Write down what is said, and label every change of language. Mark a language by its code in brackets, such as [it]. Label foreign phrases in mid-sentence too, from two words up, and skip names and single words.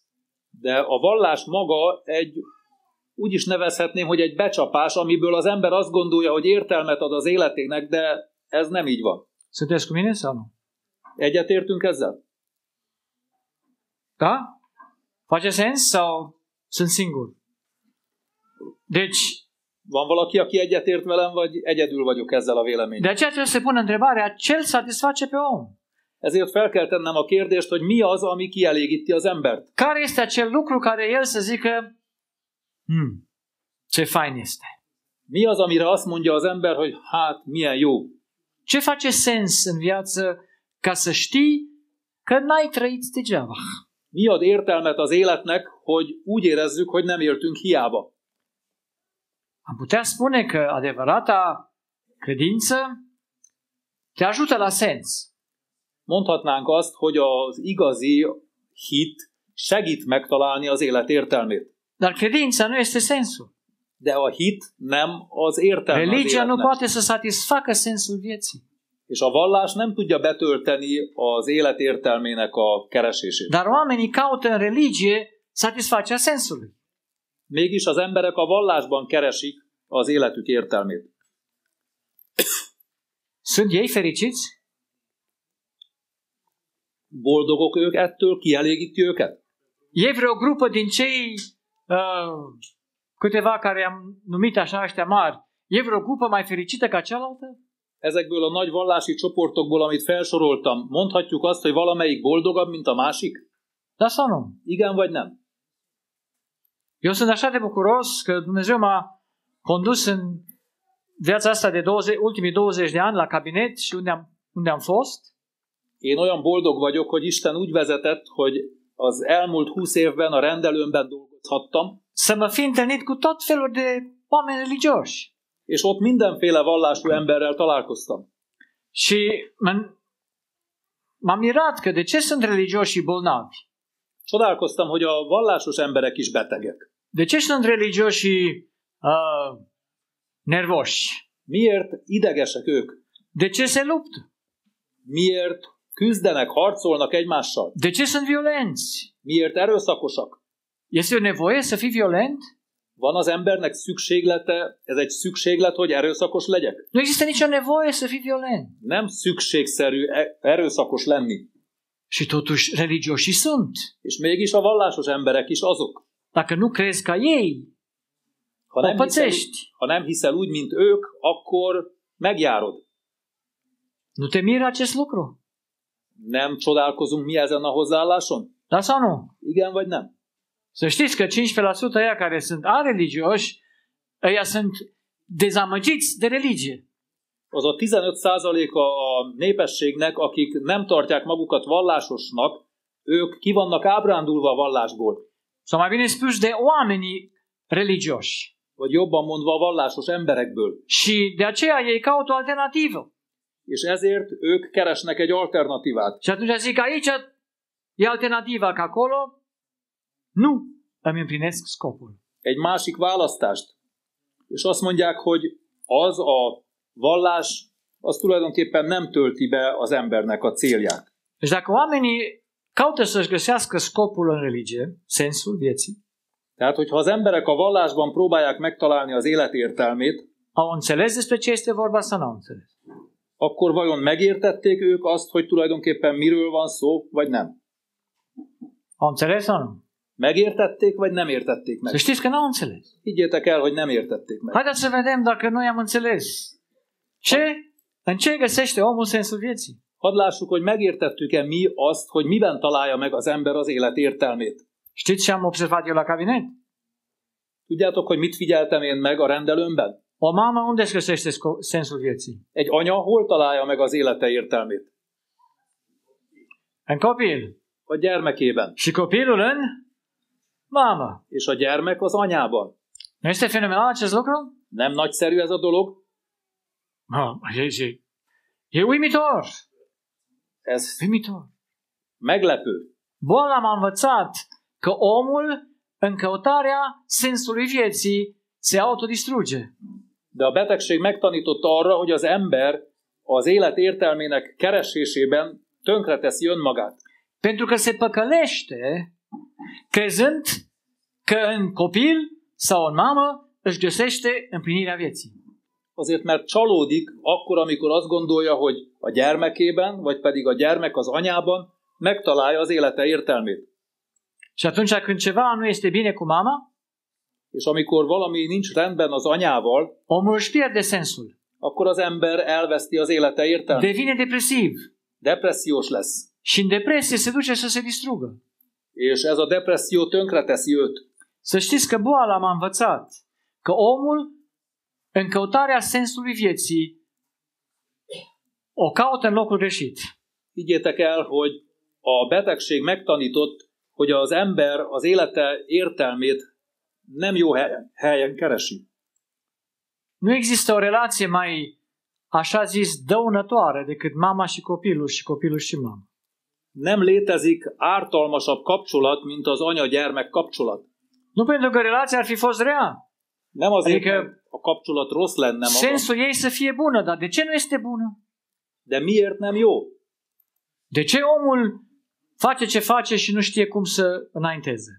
[hu] De a vallás maga úgy is nevezhetném, hogy egy becsapás, amiből az ember azt gondolja, hogy értelmet ad az életének, de ez nem így van. [ro] Sunteți cu mine sau nu? [hu] Egyetértünk ezzel? [ro] Da? Face sens sau sunt singur? Deci, [hu] van valaki, aki egyetért velem, vagy egyedül vagyok ezzel a véleménnyel? [ro] De aceea trebuie să se pună întrebarea, ce îl satisface pe om? [hu] Ezért fel kell tennem a kérdést, hogy mi az, ami kielégíti az embert. [ro] Care este acel lucru care el să zică, ce fain este. [hu] Mi az, amire azt mondja az ember, hogy hát milyen jó. [ro] Ce face sens în viață ca să știi că n-ai trăit degeaba? [hu] Mi ad értelmet az életnek, hogy úgy érezzük, hogy nem éltünk hiába? [ro] Am putea spune că adevărata credință te ajută la sens. [hu] Mondhatnánk azt, hogy az igazi hit segít megtalálni az élet értelmét. [ro] Dar credința nu este sensul. [hu] De a hit nem az értelme az [ro] Religia nu [hu] életnek. [ro] poate să satisfacă sensul vieții. [hu] És a vallás nem tudja betölteni az élet értelmének a keresését. [ro] Dar oamenii caută în religie satisfacerea sensului. [hu] Mégis az emberek a vallásban keresik az életük értelmét. [ro] Sunt ei fericiți? [hu] Boldogok ők ettől? Kielégíti őket? [ro] E vreo grupă din cei câteva care am numit așa ăștia mari, e vreo grupă mai fericită ca cealaltă? [hu] Ezekből a nagy vallási csoportokból, amit felsoroltam, mondhatjuk azt, hogy valamelyik boldogabb, mint a másik? [ro] Da sau nu? [hu] Igen vagy nem? [ro] Eu sunt așa de bucuros că Dumnezeu m-a condus în viața asta de ultimii 20 de ani la cabinet și unde am fost. [hu] Én olyan boldog vagyok, hogy Isten úgy vezetett, hogy az elmúlt 20 évben a rendelőmben dolgozhattam, [ro] Să mă fi întâlnit cu tot felul de oameni religioși. [hu] és ott mindenféle vallású emberrel találkoztam. [ro] Și m-am mirat că de ce sunt religioși și bolnavi? [hu] Csodálkoztam, hogy a vallásos emberek is betegek. [ro] De ce sunt religioși și nervoși? [hu] Miért idegesek ők? [ro] De ce se luptă? [hu] Miért küzdenek, harcolnak egymással? [ro] De ce sunt violenți? [hu] Miért erőszakosak? [ro] Este o nevoie să fii violent? [hu] Van az embernek szükséglete, ez egy szükséglet, hogy erőszakos legyek? [ro] Nu există nicio nevoie să fii violent. [hu] Nem szükségszerű erőszakos lenni. [ro] Și totuși religioși sunt. [hu] És mégis a vallásos emberek is azok. [ro] Dacă nu crezi ca ei, [hu] Ha nem, [ro] o [hu] hiszel, [ro] pățești. [hu] ha nem hiszel úgy, mint ők, akkor megjárod. [ro] Nu te miră acest lucru? [hu] Nem csodálkozunk mi ezen a hozzáálláson? [ro] Da sau nu? [hu] Igen vagy nem? [ro] Să știți că 15% ăia care sunt areligioși, ăia sunt dezamăgiți de religie. [hu] Az a 15%-a a népességnek, akik nem tartják magukat vallásosnak, ők ki vannak ábrándulva a vallásból. [ro] Sau mai bine spus, de oamenii religioși. [hu] Vagy jobban mondva a vallásos emberekből. [ro] Și de aceea ei caută o alternativă. [hu] És ezért ők keresnek egy alternatívát. [ro] Și atunci zic, aici e alternativa, că acolo nu îmi împlinesc scopul. [hu] Egy másik választást. És azt mondják, hogy az a vallás, az tulajdonképpen nem tölti be az embernek a célját. [ro] Deci dacă oamenii caută să-și găsească scopul în religie, sensul vieții, [hu] Tehát, hogyha az emberek a vallásban próbálják megtalálni az élet értelmét, [ro] au înțeles despre ce este vorba sau nu au înțeles? [hu] akkor vajon megértették ők azt, hogy tulajdonképpen miről van szó, vagy nem? [ro] Au înțeles sau nu? [hu] Megértették, vagy nem értették meg? [ro] Să știți că n-au înțeles. [hu] Higgyétek el, hogy nem értették meg. [ro] Haideți să vedem dacă noi am înțeles. În ce găsește omul sensul vieții? [hu] Hadd lássuk, hogy megértettük-e mi azt, hogy miben találja meg az ember az élet értelmét. [ro] Știți ce am observat eu la cabinet? [hu] Tudjátok, hogy mit figyeltem én meg a rendelőmben? [ro] O mamă unde își găsește sensul vieții? [hu] Egy anya hol találja meg az élete értelmét? [ro] În copil. [hu] A gyermekében. [ro] Și copilul în mamă. [hu] És a gyermek az anyában. [ro] Nu este fenomenal acest lucru? [hu] Nem nagyszerű ez a dolog? [ro] E uimitor. [hu] Ez [ro] Uimitor. [hu] meglepő. [ro] Boala m-a învățat că omul, în căutarea sensului vieții, se autodistruge. [hu] De a betegség megtanította arra, hogy az ember az élet értelmének keresésében tönkreteszi önmagát. [ro] Pentru că se păcălește crezând că în copil sau în mamă își găsește împlinirea vieții. [hu] Azért, mert csalódik akkor, amikor azt gondolja, hogy a gyermekében, vagy pedig a gyermek az anyában megtalálja az élete értelmét. [ro] Și atunci când ceva nu este bine cu mama, [hu] És amikor valami nincs rendben az anyával, [ro] omul își pierde sensul. [hu] akkor az ember elveszti az élete értelmét. [ro] Devine depresiv. [hu] depressziós lesz. [ro] Și în depresie se duce să se distrugă. [hu] És ez a depresszió tönkreteszi őt. [ro] Să știți că boala m-a învățat că omul, în căutarea sensului vieții, o caută în locul greșit. [hu] Higgyétek el, hogy a betegség megtanított, hogy az ember az élete értelmét nem jó helyen keresi. [ro] Nu există o relație mai, așa zis, dăunătoare decât mama și copilul și mama. [hu] Nem létezik ártalmasabb kapcsolat, mint az anya-gyermek kapcsolat. [ro] Nu pentru că relația ar fi fost rea. [hu] Nem azért, [ro] Adică [hu] mert a kapcsolat rossz lenne maga, [ro] sensul ei să fie bună, dar de ce nu este bună? [hu] de miért nem jó? [ro] De ce omul face ce face și nu știe cum să înainteze?